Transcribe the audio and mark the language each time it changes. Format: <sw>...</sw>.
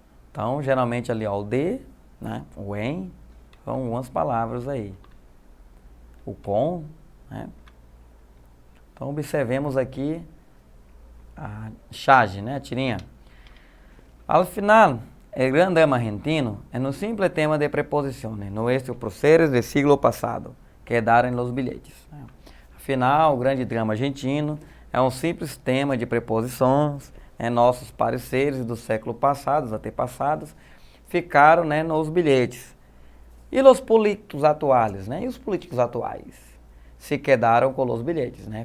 <pt>Então, geralmente ali ó, o de, né, o em, são algumas palavras aí. O com, né? Então, observemos aqui a charge, né, a tirinha.</pt> <es>Al final, el gran drama argentino es un simple tema de preposiciones, nuestros próceres del siglo pasado,</es> <pt>quedaram nos bilhetes. Afinal, o grande drama argentino é um simples tema de preposições, nossos pareceres do século passado, os antepassados, ficaram, né, nos bilhetes. E os políticos atuais, né? E os políticos atuais se quedaram com os bilhetes, né?</pt>